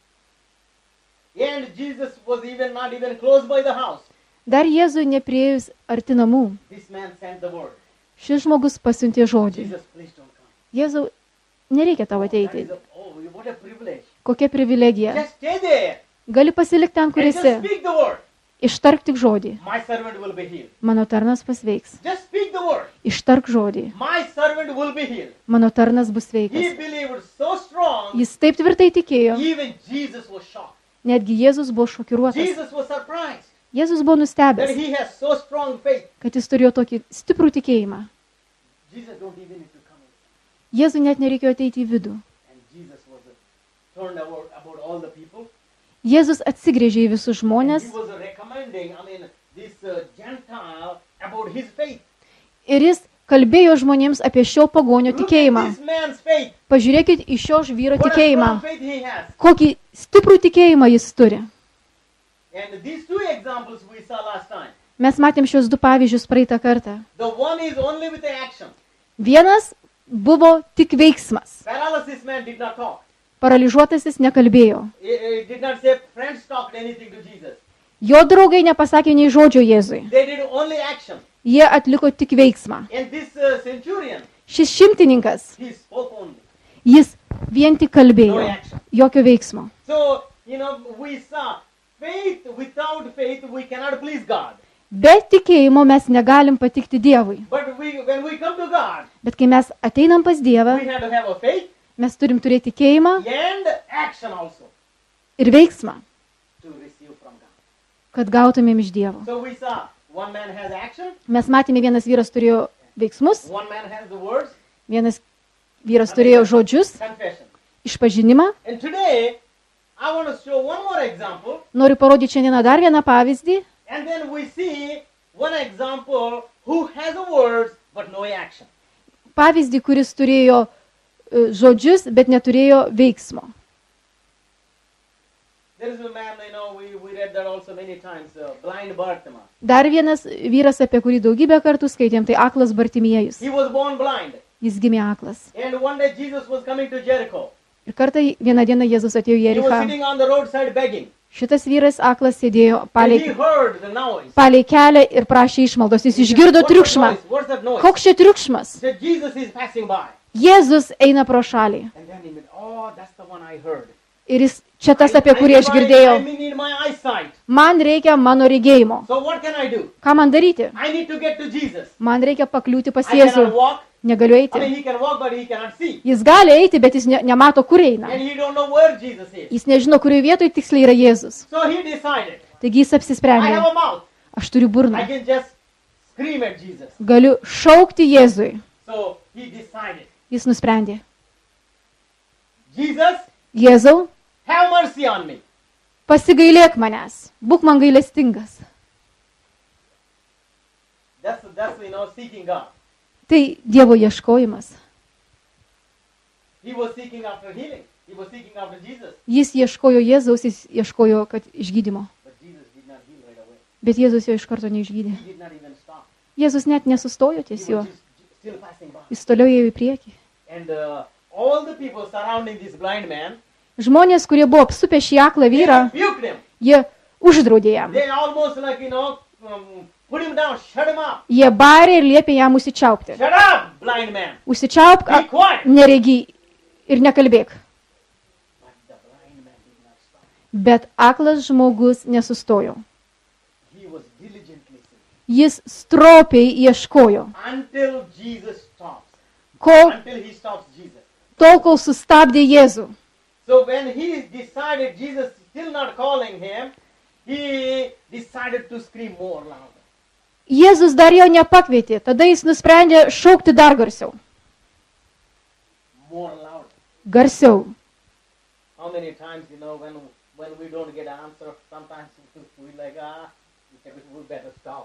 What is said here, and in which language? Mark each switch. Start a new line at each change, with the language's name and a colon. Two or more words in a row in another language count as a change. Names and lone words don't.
English: And Jesus was not even close by the house.
Lithuanian: Dar Jėzui nepriejus arti namų.
English: This man sent the word.
Lithuanian: Šis žmogus pasiuntė žodį.
English: Jesus, please don't come.
Lithuanian: Jėzau, nereikia tau
English: That
Lithuanian: ateiti.
English: is what a privilege.
Lithuanian: Kokia privilegija.
English: Just stay there
Lithuanian: Gali pasilikti ten, kur
English: and just
Lithuanian: esi
English: speak the word.
Lithuanian: Ištark tik žodį.
English: My servant will be healed.
Lithuanian: Mano tarnas pasveiks.
English: Just speak the word.
Lithuanian: Ištark žodį.
English: My servant will be healed.
Lithuanian: Mano tarnas bus
English: He
Lithuanian: sveikas.
English: believed so strong,
Lithuanian: Jis taip tvirtai tikėjo.
English: even Jesus was shocked.
Lithuanian: Netgi Jėzus buvo šokiruotas.
English: Jesus was surprised
Lithuanian: Jėzus buvo
English: that
Lithuanian: nustebęs,
English: he has so strong faith.
Lithuanian: kad jis turėjo tokį stiprų tikėjimą.
English: Jesus don't even need to come in.
Lithuanian: Jėzui net nereikėjo ateiti į vidų.
English: And Jesus was turned about all the people.
Lithuanian: Jėzus atsigrėžė į visus
English: And
Lithuanian: žmonės
English: he was recommending, this Gentile about his faith.
Lithuanian: ir jis kalbėjo žmonėms apie šio pagonio
English: Look at
Lithuanian: tikėjimą.
English: this man's faith.
Lithuanian: Pažiūrėkit į šio vyro
English: What a
Lithuanian: tikėjimą.
English: strong faith he has.
Lithuanian: Kokį stiprų tikėjimą jis turi.
English: And these two examples we saw last time.
Lithuanian: Mes matėm šios du pavyzdžius praeitą kartą.
English: The one is only with the action.
Lithuanian: Vienas buvo tik veiksmas.
English: Paralysis man did not talk.
Lithuanian: Paralyžiuotasis nekalbėjo.
English: He did not say friends talked anything to Jesus.
Lithuanian: Jo draugai nepasakė nei žodžio Jėzui.
English: They did only action.
Lithuanian: Jie atliko tik veiksmą.
English: And this centurion,
Lithuanian: Šis šimtininkas,
English: he spoke only.
Lithuanian: jis vien tik
English: No
Lithuanian: kalbėjo.
English: action.
Lithuanian: Jokio veiksmo.
English: So, we saw faith, without faith, we cannot please God.
Lithuanian: Be tikėjimo mes negalim patikti Dievui.
English: But when we come to God,
Lithuanian: Bet kai mes ateinam pas Dievą,
English: we have to have a faith
Lithuanian: mes turim turėti tikėjimą
English: and action also
Lithuanian: ir veiksmą,
English: to receive from God.
Lithuanian: kad gautumėm iš Dievo.
English: So we saw one man has action,
Lithuanian: Mes matėme, vienas vyras turėjo veiksmus,
English: one man has the words,
Lithuanian: vienas vyras turėjo žodžius,
English: confession.
Lithuanian: išpažinimą.
English: And today, I want to show one more example,
Lithuanian: Noriu parodyti šiandieną dar vieną pavyzdį.
English: and then we see one example who has the words but no action.
Lithuanian: Pavyzdį, kuris turėjo žodžius, bet neturėjo veiksmo.
English: There is a man, we read that also many times, blind Bartimaeus.
Lithuanian: Dar vienas vyras, apie kurį daugybę kartų skaitėm, tai aklas Bartimiejus.
English: He was born blind.
Lithuanian: Jis gimė aklas.
English: And one day Jesus was coming to Jericho.
Lithuanian: Ir kartą vieną dieną Jėzus atėjo į
English: He was
Lithuanian: Jerichą.
English: sitting on the roadside begging.
Lithuanian: Šitas vyras aklas sėdėjo
English: And he
Lithuanian: palei,
English: heard the noise.
Lithuanian: palei kelią ir prašė išmaldos. Jis išgirdo
English: What's that
Lithuanian: triukšmą.
English: noise? What's that noise?
Lithuanian: Koks čia triukšmas?
English: He said, Jesus is passing by.
Lithuanian: Jėzus eina pro šalį.
English: And then he went, oh, that's the one I heard.
Lithuanian: Ir jis čia tas, apie kurį aš girdėjau.
English: I need my eyesight.
Lithuanian: Man reikia mano regėjimo.
English: So what can I do?
Lithuanian: Ką man daryti?
English: I need to get to Jesus.
Lithuanian: Man reikia pakliūti pas
English: I
Lithuanian: Jėzų.
English: cannot walk.
Lithuanian: Negaliu eiti.
English: He can walk, but he cannot see.
Lithuanian: Jis gali eiti, bet jis nemato, kur eina.
English: And he don't know where Jesus is.
Lithuanian: Jis nežino, kurioje vietoje tiksliai yra Jėzus.
English: So he decided,
Lithuanian: Taigi jis
English: I
Lithuanian: apsisprendė.
English: have a mouth.
Lithuanian: Aš turiu burną.
English: I can just scream at Jesus.
Lithuanian: Galiu šaukti Jėzui.
English: So he decided,
Lithuanian: Jis nusprendė.
English: Jesus,
Lithuanian: Jėzau,
English: have mercy on me.
Lithuanian: pasigailėk manęs. Būk man gailestingas.
English: That's seeking God.
Lithuanian: Tai Dievo ieškojimas.
English: He was seeking after healing. He was seeking after Jesus.
Lithuanian: Jis ieškojo Jėzaus, jis ieškojo, kad išgydymo.
English: But Jesus did not heal right away.
Lithuanian: Bet Jėzus jo iš karto neišgydė.
English: He did not even stop.
Lithuanian: Jėzus net nesustojo
English: He
Lithuanian: ties juo.
English: was just still passing by.
Lithuanian: Jis toliau ėjo į priekį.
English: And all the people surrounding this blind man,
Lithuanian: Žmonės, kurie buvo apsupę šį aklą
English: they
Lithuanian: vyrą,
English: rebuked him.
Lithuanian: jie uždraudė jam.
English: They almost put him down, shut him up.
Lithuanian: Jie barė ir liepė jam užsičiaupti.
English: Shut up, blind man.
Lithuanian: Užsičiaupk,
English: Be quiet.
Lithuanian: neregiai ir nekalbėk.
English: But the blind man did not stop.
Lithuanian: Bet aklas žmogus nesustojo.
English: He was diligently seeking
Lithuanian: Jis stropiai ieškojo.
English: until Jesus stops.
Lithuanian: Kol,
English: Until he stops Jesus.
Lithuanian: tol, kol sustabdė Jėzų.
English: So when he decided Jesus still not calling him, he decided to scream more louder.
Lithuanian: Jėzus dar jo nepakvietė. Tada jis nusprendė šaukti dar garsiau.
English: More louder.
Lithuanian: Garsiau.
English: How many times, when we don't get an answer, sometimes we like, we better stop.